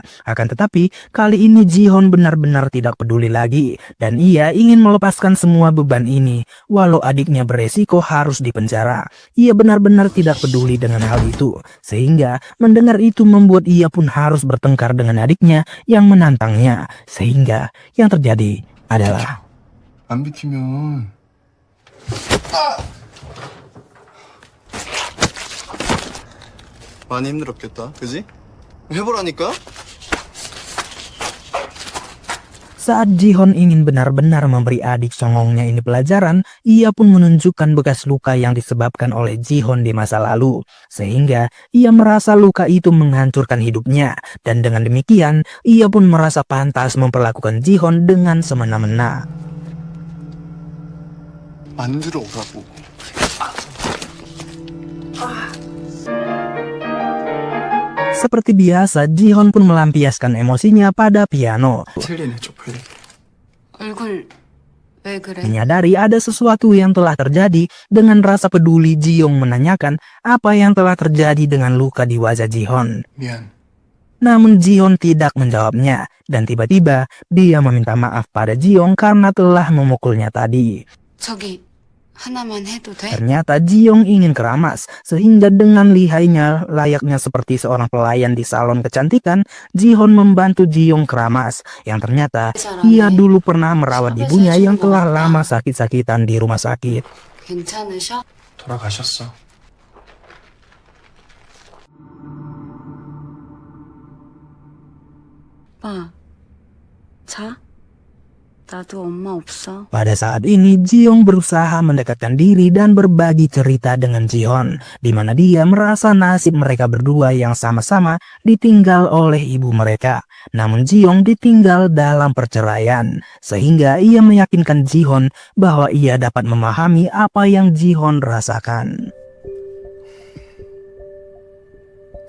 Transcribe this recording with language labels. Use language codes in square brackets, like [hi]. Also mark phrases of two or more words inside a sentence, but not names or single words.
[id] Akan tetapi kali ini Ji-hon benar-benar tidak peduli lagi, dan ia ingin melepaskan semua beban ini, walau adiknya beresiko harus dipenjara. Ia benar-benar tidak peduli dengan hal itu, sehingga mendengar itu membuat ia pun harus bertengkar dengan adiknya yang menantangnya, sehingga yang terjadi adalah [ko] 안 비키면 많이 힘들었겠다, 그지? 해보라니까? [id] saat Ji-hon ingin benar-benar memberi adik songongnya ini pelajaran, ia pun menunjukkan bekas luka yang disebabkan oleh Ji-hon di masa lalu, sehingga ia merasa luka itu menghancurkan hidupnya, dan dengan demikian ia pun merasa pantas memperlakukan Ji-hon dengan semena-mena. [ko] 만들어 오라고. [id] Seperti biasa, Ji-hon pun melampiaskan emosinya pada piano. [ko] 틀리네 쪽팔리. 얼굴 왜 그래? [id] Menyadari ada sesuatu yang telah terjadi, dengan rasa peduli Ji-young menanyakan apa yang telah terjadi dengan luka di wajah Ji-hon. [ko] 미안. [id] Namun Ji-hon tidak menjawabnya, dan tiba-tiba dia meminta maaf pada Ji-young karena telah memukulnya tadi. [ko] 저기 하나만 해도 돼? [id] Ternyata Ji-young ingin keramas, sehingga dengan lihainya layaknya seperti seorang pelayan di salon kecantikan, Ji-hon membantu Ji-young keramas, yang ternyata ia dulu pernah merawat ibunya yang telah lama sakit-sakitan di rumah sakit. [ko] 괜찮으셔? 돌아가셨어. 오빠 자? 나도 엄마 없어. [id] Pada saat ini Ji-young berusaha mendekatkan diri dan berbagi cerita dengan Ji-hon, di mana dia merasa nasib mereka berdua yang sama-sama ditinggal oleh ibu mereka. Namun Ji-young ditinggal dalam perceraian, sehingga ia meyakinkan Ji-hon bahwa ia dapat memahami apa yang Ji-hon rasakan.